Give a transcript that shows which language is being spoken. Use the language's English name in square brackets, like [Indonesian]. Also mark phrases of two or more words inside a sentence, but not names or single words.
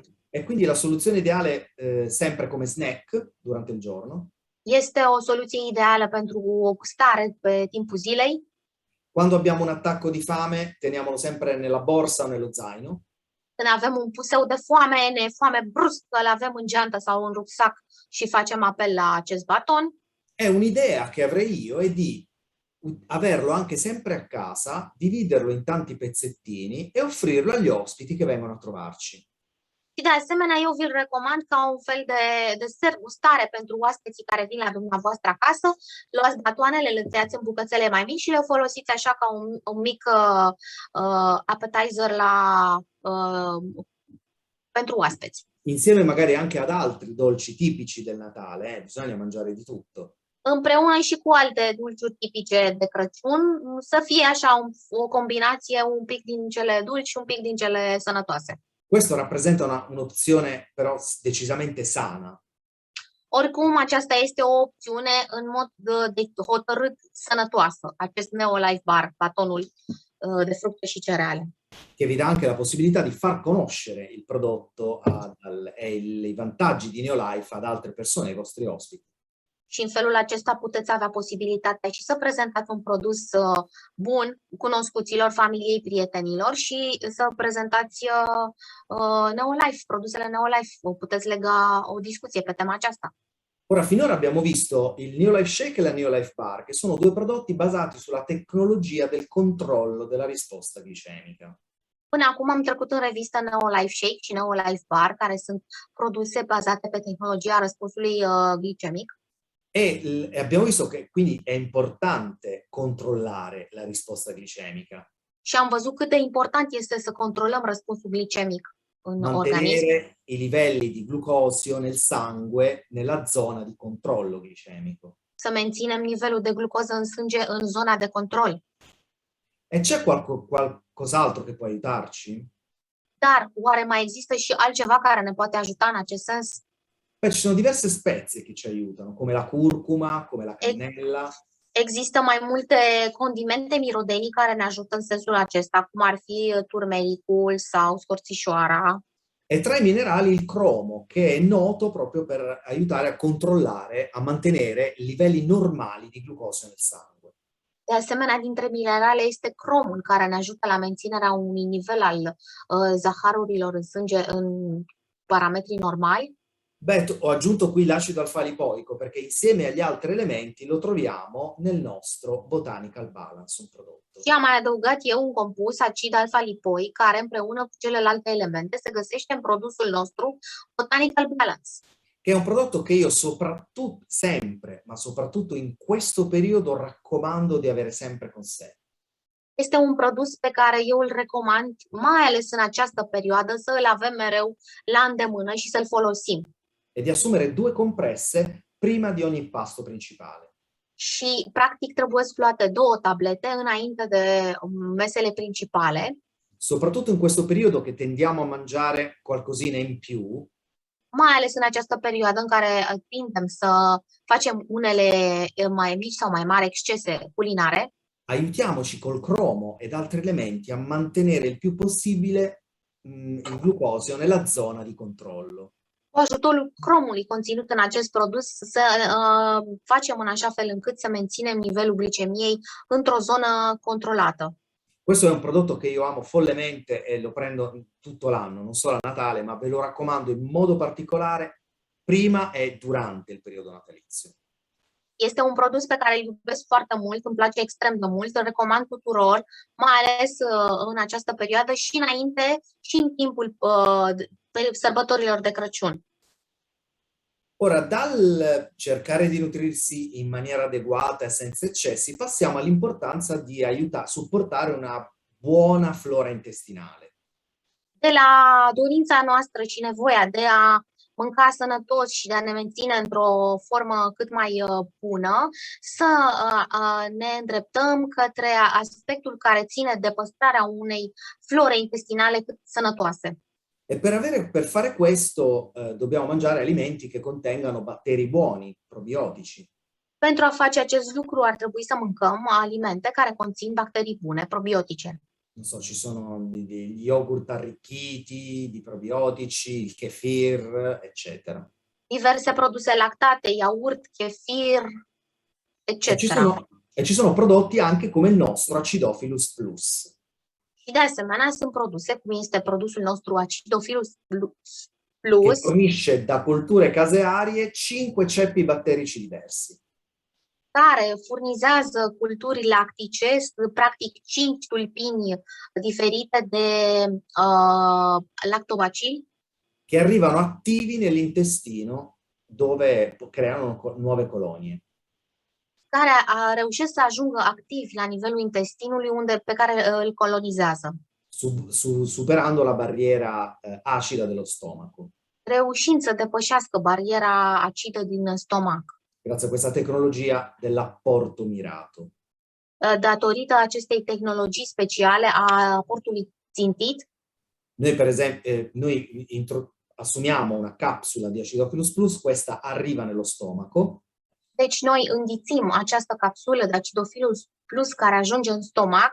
[Italian] E quindi la soluzione ideale, sempre come snack durante il giorno. [Romanian] Este o soluție ideală pentru o gustare pe timpul zilei. [Italian] Quando abbiamo un attacco di fame, teniamolo sempre nella borsa o nello zaino. [Romanian] Când avem un puseu de foame, ne e foame bruscă, îl avem în geantă sau în rucsac și facem apel la acest baton. [Italian] È un'idea che avrei io è di averlo anche sempre a casa, dividerlo in tanti pezzettini e offrirlo agli ospiti che vengono a trovarci. [Romanian] Și de asemenea, eu vi-l recomand ca un fel de sergustare pentru oaspeții care vin la dumneavoastră acasă. Luați batoanele, le tăiați în bucățele mai mici și le folosiți așa ca un mic appetizer pentru oaspeți. [Italian] Insieme magari anche ad altri dolci tipici del Natale, bisogna mangiare di tutto. [Romanian] Împreună și cu alte dulciuri tipice de Crăciun, să fie așa o combinație, un pic din cele dulci și un pic din cele sănătoase. [Italian] Questo rappresenta un'opzione però decisamente sana. [Romanian] Oricum, aceasta este o opțiune în mod hotărât sănătoasă, acest Neolife Bar, batonul de fructe și cereale. [Italian] Che vi dà anche la possibilità di far conoscere il prodotto e i vantaggi di Neolife ad altre persone, ai vostri ospiti. [Romanian] Și în felul acesta puteți avea posibilitatea și să prezentați un produs bun cunoscuților, familiei, prietenilor și să prezentați Neolife, produsele Neolife. Puteți lega o discuție pe tema aceasta. [Italian] Ora, finora abbiamo visto il Neolife Shake e la Neolife Bar, che sono due prodotti basati sulla tecnologia del controllo della risposta glicemica. [Romanian] Până acum am trecut în revistă Neolife Shake și Neolife Bar, care sunt produse bazate pe tehnologia răspunsului glicemic. [Italian] E abbiamo visto che quindi è importante controllare la risposta glicemica. [Romanian] Și am văzut cât de important este să controlăm răspunsul glicemic în organism. [Italian] Mantenere i livelli di glucosio nel sangue nella zona di controllo glicemico. [Romanian] Să menținem nivelul de glucoză în sânge în zona de control. [Italian] E c'è qualcos'altro che può aiutarci? [Romanian] Dar oare mai există și altceva care ne poate ajuta în acest sens? [Italian] Beh, ci sono diverse spezie che ci aiutano, come la curcuma, come la cannella. [Romanian] Există mai multe condimente mirodenii care ne ajută în sensul acesta, cum ar fi turmericul sau scorțișoara. [Italian] E tra i minerali il cromo, che è noto proprio per aiutare a controllare, a mantenere livelli normali di glucosio nel sangue. [Romanian] De asemenea, dintre minerale este cromul, care ne ajută la menținerea unui nivel al zaharurilor în sânge în parametri normali. [Italian] Beh, ho aggiunto qui l'acido alfa-lipoico perché insieme agli altri elementi lo troviamo nel nostro Botanical Balance, un prodotto. [Romanian] Și am mai adăugat eu un compus, acid alfa-lipoic, care împreună cu celelalte elemente se găsește în produsul nostru Botanical Balance. [Italian] Che è un prodotto che io sempre, ma soprattutto in questo periodo raccomando di avere sempre con sé. [Romanian] Este un produs pe care eu îl recomand, mai ales în această perioadă, să îl avem mereu la îndemână și să-l folosim. [Italian] E di assumere 2 compresse prima di ogni pasto principale. [Romanian] Și, practic, trebuie luate 2 tablete înainte de mesele principale. [Italian] Soprattutto in questo periodo che tendiamo a mangiare qualcosina in più. [Romanian] Mai ales în această perioadă în care tindem să facem unele mai mici sau mai mari excese culinare. [Italian] Aiutiamoci col cromo ed altri elementi a mantenere il più possibile il glucosio nella zona di controllo. [Romanian] Cu ajutorul cromului conținut în acest produs să facem în așa fel încât să menținem nivelul glicemiei într-o zonă controlată. [Italian] Questo è un prodotto che io amo follemente e lo prendo tutto l'anno, non solo a Natale, ma ve lo raccomando in modo particolare prima e durante il periodo natalizio. [Romanian] Este un produs pe care îl iubesc foarte mult, îmi place extrem de mult, îl recomand tuturor, mai ales în această perioadă și înainte și în timpul sărbătorilor de Crăciun. [Italian] Ora, dal cercare di nutrirsi in maniera adeguata e senza eccessi, passiamo all'importanța di aiutare, supportare una buona flora intestinale. [Romanian] De la dorința noastră și nevoia de a mânca sănătos și de a ne menține într-o formă cât mai bună, să ne îndreptăm către aspectul care ține de păstrarea unei flore intestinale cât sănătoase. [Italian] E per fare questo dobbiamo mangiare alimenti che contengano batteri buoni, probiotici. [Romanian] Pentru a face acest lucru ar trebui să mâncăm alimente care conțin bacterii bune, probiotice. [Italian] Non so, ci sono degli yogurt arricchiti di probiotici, il kefir, eccetera. [Romanian] Diverse produse lactate, iaurt, kefir, [Italian] E [Romanian] etc. [Italian] ci sono prodotti anche come il nostro Acidophilus Plus. [Romanian] Și de asemenea sunt produse, cum este produsul nostru Acidophilus [Italian] Che [Romanian] Plus, [Italian] fornisce da colture casearie 5 ceppi batterici diversi. [Romanian] care furnizează culturi lactice, practic 5 tulpini diferite de lactobacili, [Italian] Che arrivano attivi nell'intestino dove creano nuove colonie. [Romanian] care reușesc să ajungă activi la nivelul intestinului pe care îl colonizează, [Italian] Superando la barriera acida dello stomaco. [Romanian] reușind să depășească bariera acidă din stomac. [Italian] Grazie a questa tecnologia dell'apporto mirato. [Romanian] Datorită acestei tehnologii speciale a aportului țintit, [Italian] Noi per esempio, assumiamo una capsula di Acidophilus Plus, questa arriva nello stomaco. [Romanian] deci noi înghițim această capsulă de Acidophilus Plus care ajunge în stomac,